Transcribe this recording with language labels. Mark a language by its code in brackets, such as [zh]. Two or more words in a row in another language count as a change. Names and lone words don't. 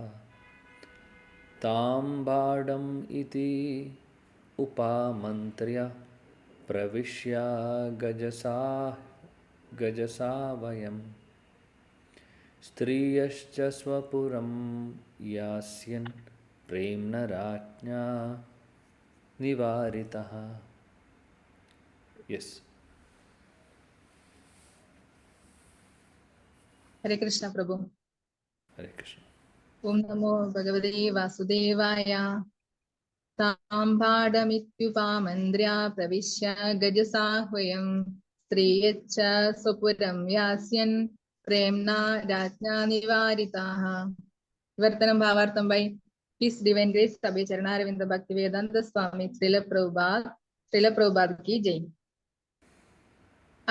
[sa] താംബാടം ഇതി ഉപാമന്ത്ര്യ പ്രവിശ്യ ഗജസാവയം സ്ത്രീയശ്ച സ്വപുരം യാസ്യൻ പ്രേംണ രാജ്ഞാ നിവാരിതഃ. [en] യെസ്. [sa] हरे कृष्ण प्रभु. हरे कृष्ण. ओम नमो भगवते वासुदेवाय. ताम्बाडमित्युपामन्द्र्या प्रविश्य गजसाह्वयं स्त्रियश्च स्वपुरं यास्यन् प्रेम्णा राज्ञा निवारिताः. विवर्तनं भावार्थं [en] by His Divine Grace Sabhi Charanarinda Bhaktivedanta Swami Srila Prabhupada [hi] की जय.